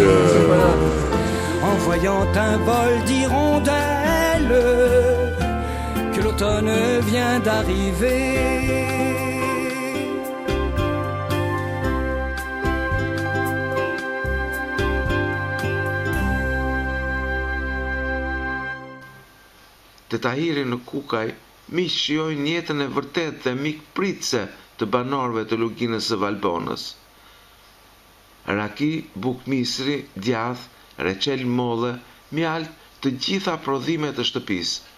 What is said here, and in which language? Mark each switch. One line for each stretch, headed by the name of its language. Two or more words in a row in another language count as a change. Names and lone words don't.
French: En voyant un vol d'hirondelles que l'automne vient d'arriver.
Albanian: Te Tahiri në Kukaj, miq shijojnë jetën e vërtetë dhe mikpritëse të banorëve të luginës së Valbonës. Raki, buk misri, djath, reçel molle, mjalt, të gjitha prodhimet të shtëpisë.